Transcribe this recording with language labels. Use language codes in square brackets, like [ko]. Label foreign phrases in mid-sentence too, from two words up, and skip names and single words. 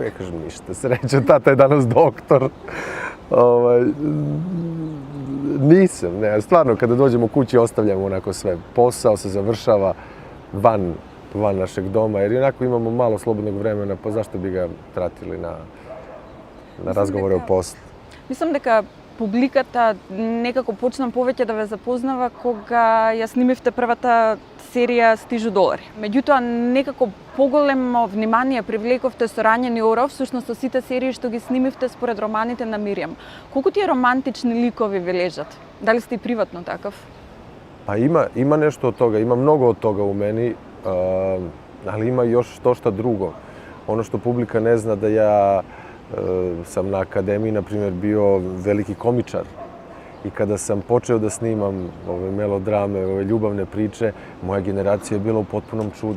[sr] Ja kažem, ništa, sreća, tata je danas doktor. Nisam, ne, stvarno, kada dođemo kući ostavljamo onako sve. Posao se završava van našeg doma, jer onako imamo malo slobodnog vremena, pa zašto bi ga tratili na razgovore o poslu? [mk] Мислам дека публиката некако почна повеќе да ве запознава кога ја снимивте првата серија Стижу долари. Меѓутоа, некако поголемо внимание привлековте со Ранјени оров, всушност со сите серии што ги снимивте според романите на Миријам. Колку тие романтични ликови ви лежат? Дали сте и приватно такав? [sr] Pa ima nešto od toga, ima mnogo od toga u meni, ali ima još to šta drugo. Ono što publika ne zna da ja sam na akademiji, na primjer, bio veliki komičar. I kada sam počeo da snimam ove melodrame, ove ljubavne priče, moja generacija je bila u potpunom čudu.